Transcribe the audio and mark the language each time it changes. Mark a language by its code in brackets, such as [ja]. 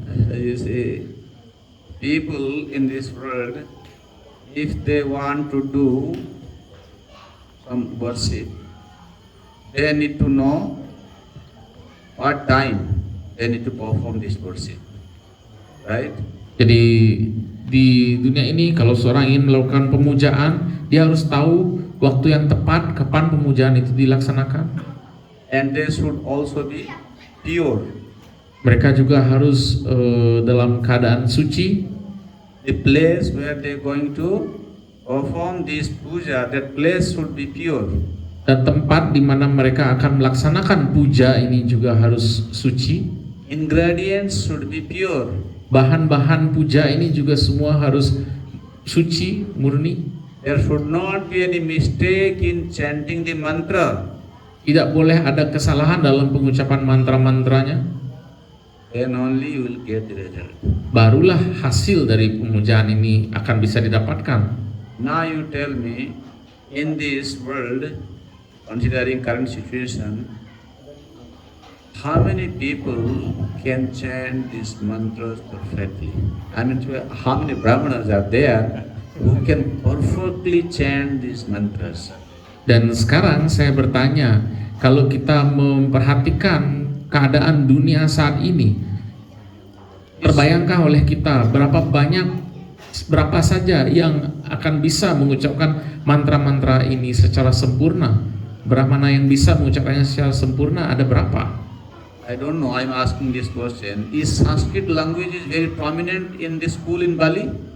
[en] You see, people in this world, if they want to do some worship, they need to know what time they need to perform this worship, right? [id] Jadi di dunia ini kalau seorang ingin melakukan pemujaan, dia harus tahu waktu yang tepat kapan pemujaan itu dilaksanakan. [en] And they should also be pure. [id] Mereka juga harus dalam keadaan suci. [en] The place where they're going to perform this puja, that place should be pure. [id] Dan tempat di mana mereka akan melaksanakan puja ini juga harus suci. [en] Ingredients should be pure. [id] Bahan-bahan puja ini juga semua harus suci, murni. [en] There should not be any mistake in chanting the mantra. [id] Tidak boleh ada kesalahan dalam pengucapan mantra-mantranya. [en] Then only you will get the result. [id] Barulah hasil dari pemujaan ini akan bisa didapatkan. [en] Now you tell me, in this world, considering current situation, how many people can chant these mantras perfectly? I mean, how many brahmanas are there who can perfectly chant these mantras? [id] Dan sekarang saya bertanya, kalau kita memperhatikan keadaan dunia saat ini, terbayangkah oleh kita berapa saja yang akan bisa mengucapkan mantra-mantra ini secara sempurna? Brahmana yang bisa mengucapkannya secara sempurna ada berapa? [en] I don't know, I'm asking this question. Is Sanskrit language is very prominent in this school in Bali?